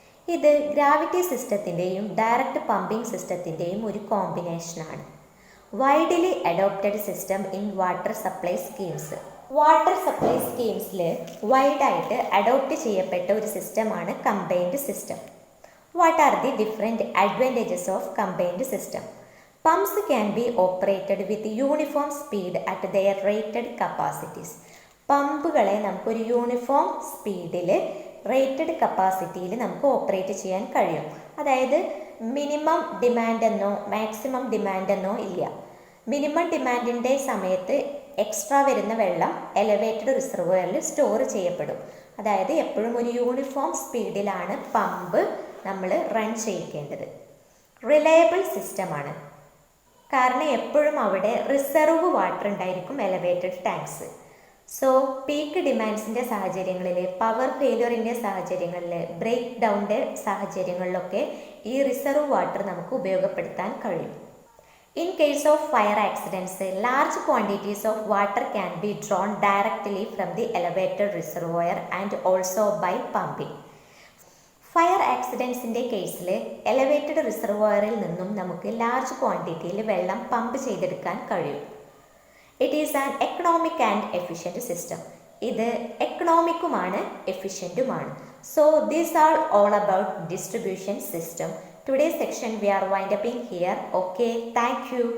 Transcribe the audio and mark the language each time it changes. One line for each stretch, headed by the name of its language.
Malayalam: ഇത് gravity സിസ്റ്റത്തിൻ്റെയും direct pumping സിസ്റ്റത്തിൻ്റെയും ഒരു കോമ്പിനേഷനാണ്.
English: Widely adopted system in water supply schemes.
Malayalam: Water supply സ്കീംസിൽ വൈഡായിട്ട് adopt ചെയ്യപ്പെട്ട ഒരു സിസ്റ്റമാണ് combined system.
English: What are the different advantages of combined system? Pumps can be operated with uniform speed at their rated capacities.
Malayalam: പമ്പുകളെ നമുക്കൊരു uniform സ്പീഡിൽ rated കപ്പാസിറ്റിയിൽ നമുക്ക് operate ചെയ്യാൻ കഴിയും. അതായത് minimum demand എന്നോ മാക്സിമം ഡിമാൻഡ് എന്നോ ഇല്ല. മിനിമം ഡിമാൻഡിൻ്റെ സമയത്ത് എക്സ്ട്രാ വരുന്ന വെള്ളം എലവേറ്റഡ് റിസർവോയറിൽ സ്റ്റോർ ചെയ്യപ്പെടും. അതായത് എപ്പോഴും ഒരു യൂണിഫോം സ്പീഡിലാണ് പമ്പ് നമ്മൾ റൺ ചെയ്യിക്കേണ്ടത്. റിലയബിൾ സിസ്റ്റമാണ്, കാരണം എപ്പോഴും അവിടെ റിസർവ് വാട്ടർ ഉണ്ടായിരിക്കും എലവേറ്റഡ് ടാങ്ക്സ്. സോ പീക്ക് ഡിമാൻഡ്സിൻ്റെ സാഹചര്യങ്ങളിൽ, പവർ ഫെയിലിയറിൻ്റെ സാഹചര്യങ്ങളിൽ, ബ്രേക്ക് ഡൗണിൻ്റെ സാഹചര്യങ്ങളിലൊക്കെ ഈ റിസർവ് വാട്ടർ നമുക്ക് ഉപയോഗപ്പെടുത്താൻ കഴിയും.
English: In case of fire accidents, large quantities of water can be drawn directly from the elevated reservoir and also by pumping.
Malayalam: Fire ആക്സിഡൻസിൻ്റെ കേസിൽ elevated റിസർവോയറിൽ നിന്നും നമുക്ക് large ക്വാണ്ടിറ്റിയിൽ വെള്ളം പമ്പ് ചെയ്തെടുക്കാൻ കഴിയും.
English: It is an economic and efficient system.
Malayalam: ഇത് എക്കണോമിക്കുമാണ് എഫിഷ്യൻറ്റുമാണ്.
English: So these are all about distribution system. Today's section we are wind upping here. Okay, thank you.